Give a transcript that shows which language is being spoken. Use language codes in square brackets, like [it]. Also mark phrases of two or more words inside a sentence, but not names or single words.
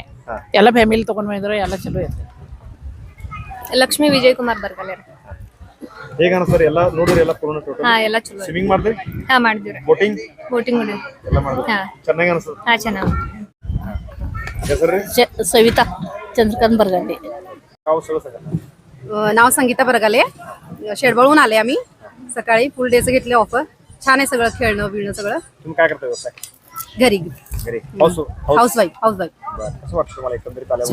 [kn] ಹಾ. ಎಲ್ಲ ಫ್ಯಾಮಿಲಿ ತಗೊಂಡ್ ಬಂದ್ರು ಎಲ್ಲ ಚಲೋ ಐತಿ. ಲಕ್ಷ್ಮೀ ವಿಜಯ್ ಕುಮಾರ್ ಬರ್ಗಲೆ ಹೇಗ ಅನಿಸ್ತದ್ರಿ ಎಲ್ಲ ನೋಡಿರಿ ಎಲ್ಲ ಪೂರ್ಣ ಟೋಟಲ್ ಹಾ ಎಲ್ಲ ಚಲೋ ಸ್ವಿಮ್ಮಿಂಗ್ ಮಾಡಿದ್ರಿ ಹಾ ಮಾಡಿದ್ವಿ ಬೋಟಿಂಗ್ ಬೋಟಿಂಗ್ ಮಾಡಿ ಎಲ್ಲ ಮಾಡಿದ್ರಿ ಹಾ. ಚೆನ್ನಾಗಿ ಅನಿಸ್ತದ ಹಾ ಚೆನ್ನಾಗಿ ಹೆಸರು [mr] सविता चंद्रकांत बरगाले. गाव सगळं सगळं नाव संगीता बरगाले शेडबळहून आले आम्ही सकाळी फुल डेचं घेतले ऑफर छान आहे सगळं खेळणं बिळणं सगळं तुम्ही काय करता व्यवसाय घरी घरी हाऊस [en] house wife [mr] कसं वाटतं तुम्हाला एकंदरीत आल्यावर